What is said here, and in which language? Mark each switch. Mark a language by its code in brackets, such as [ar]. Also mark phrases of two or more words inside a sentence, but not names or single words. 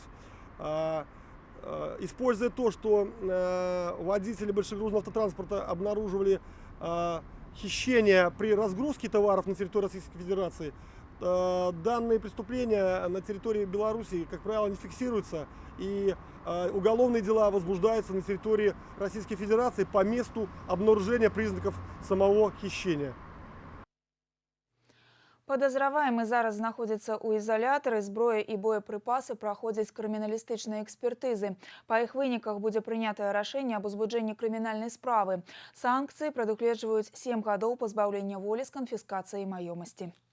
[ru] Используя то, что водители большегрузного автотранспорта обнаруживали хищение при разгрузке товаров на территории Российской Федерации, данные преступления на территории Беларуси, как правило, не фиксируются, и уголовные дела возбуждаются на территории Российской Федерации по месту обнаружения признаков самого хищения. [be] Падазраваемы зараз знаходзіцца ў ізалятары, зброя і боепрыпасы праходзяць крыміналістычныя экспертызы. Па іх выніках будзе прынятае рашэнне аб узбуджэнні крымінальнай справы. Санкцыі прадугледжваюць 7 гадоў пазбаўлення волі з канфіскацыяй маёмасці.